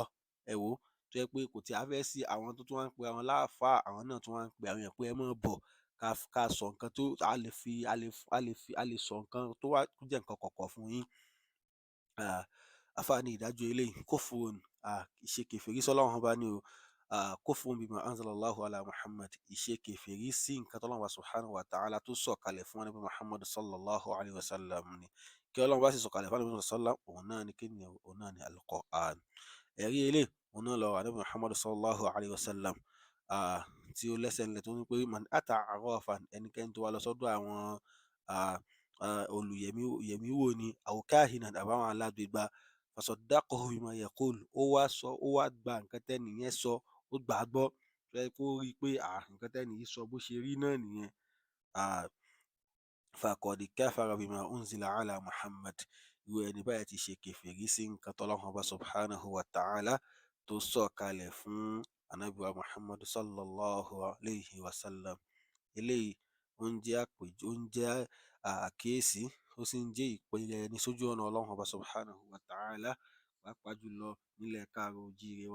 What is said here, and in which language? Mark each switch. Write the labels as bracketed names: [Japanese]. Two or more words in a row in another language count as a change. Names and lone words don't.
[Yoruba] Ẹ wò ó, tó jẹ́ pé kò tí a fẹ́ sí àwọn tó tún wá ń pe àwọn láàfáà, àwọn náà tún wá ń pe àwọn èèyàn pé ẹ máa bọ̀ ká sọ nǹkan tó a lè sọ nǹkan tó wá tó jẹ́ nǹkan kọ̀kọ̀ fún yín. Àfáà ní ìdájọ́ eléyìí kufrun, ìṣe kèfèrí sọ́lọ́run ọba ni o. [Arabic] كفر بما أنزل الله على محمد, [Yoruba] ìṣe kèfèrí sí nǹkan tọ́lọ́run ọba [Arabic] سبحانه وتعالى [Yoruba] tó sọ̀kalẹ̀ fún ànábì Muhammad [Arabic] صلى الله عليه وسلم [Yoruba] ni. Kí Ọlọ́run bá sì sọ̀kalẹ̀ fún ànábì [Arabic] صلى الله عليه وسلم, [Yoruba] òun náà ni kíni o, òun náà ni al-Qur'an. Ẹ̀rí eléyìí òun náà lọ̀rọ̀ ànábì Muhammad [Arabic] صلى الله عليه وسلم, [Yoruba] tí ó lẹ́sẹ̀ ńlẹ̀ tó ní pé [Arabic] من أتى عرافا, [Yoruba] ẹnikẹ́ni tó wá lọ sọ́dọ̀ àwọn olùyẹ̀mí wò ni [Arabic] أو كاهنا [Yoruba] àbáwọn alágbègbà, [Arabic] فصدقه بما يقول, [Yoruba] ó wá gba nǹkan tẹ́ni yẹn sọ, ó gbà á gbọ́, tó jẹ́ pé ó rí i pé nǹkan tẹ́ni yìí sọ bó ṣe rí náà nìyẹn. [Arabic] فقد كفر بما أنزل على محمد, [Yoruba] irú ẹni báyìí ti ṣe kèfèrí sí nǹkan tọ́lọ́run ọba [Arabic] سبحانه وتعالى [Yoruba] tó sọ̀kalẹ̀ fún ànábì wa Muhammad [Arabic] صلى الله عليه وسلم. [Yoruba] Eléyìí ó ń jẹ́ àkíyèsí, ó sì ń jẹ́ ìpele ẹni sójú ọ̀nà Ọlọ́run ọba [Arabic] سبحانه وتعالى, [Yoruba] pàápàá jùlọ nílẹ̀ káàárọ̀ oòjíire wa.